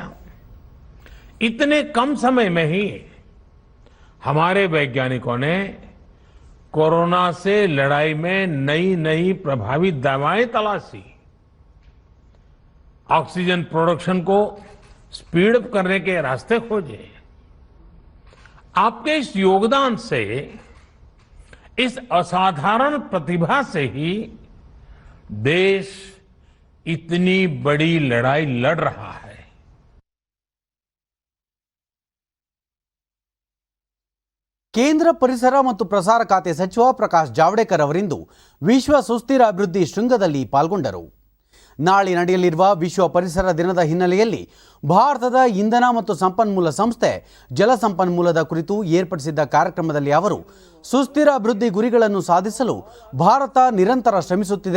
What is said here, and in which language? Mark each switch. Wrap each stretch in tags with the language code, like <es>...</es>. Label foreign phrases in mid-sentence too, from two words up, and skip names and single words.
<hi>इतने कम समय में ही हमारे वैज्ञानिकों ने कोरोना से लड़ाई में नई नई प्रभावी दवाएं तलाशी,</hi> <en>oxygen production</en> <hi>को</hi> <en>speed up</en> <hi>करने के रास्ते खोजे. आपके इस योगदान से, इस असाधारण प्रतिभा से ही देश इतनी बड़ी लड़ाई लड़ रहा है.</hi> <kn>ಕೇಂದ್ರ ಪರಿಸರ ಮತ್ತು ಪ್ರಸಾರ ಖಾತೆ ಸಚಿವ ಪ್ರಕಾಶ್ ಜಾವಡೇಕರ್ ಅವರಿಂದು ವಿಶ್ವ ಸುಸ್ಥಿರ ಅಭಿವೃದ್ಧಿ ಶೃಂಗದಲ್ಲಿ ಪಾಲ್ಗೊಂಡರು. ನಾಳೆ ನಡೆಯಲಿರುವ ವಿಶ್ವ ಪರಿಸರ ದಿನದ ಹಿನ್ನೆಲೆಯಲ್ಲಿ ಭಾರತದ ಇಂಧನ ಮತ್ತು ಸಂಪನ್ಮೂಲ ಸಂಸ್ಥೆ ಜಲಸಂಪನ್ಮೂಲದ ಕುರಿತು ಏರ್ಪಡಿಸಿದ್ದ ಕಾರ್ಯಕ್ರಮದಲ್ಲಿ ಅವರು ಸುಸ್ಥಿರ ಅಭಿವೃದ್ಧಿ ಗುರಿಗಳನ್ನು ಸಾಧಿಸಲು ಭಾರತ ನಿರಂತರ ಶ್ರಮಿಸುತ್ತಿದೆ.</kn>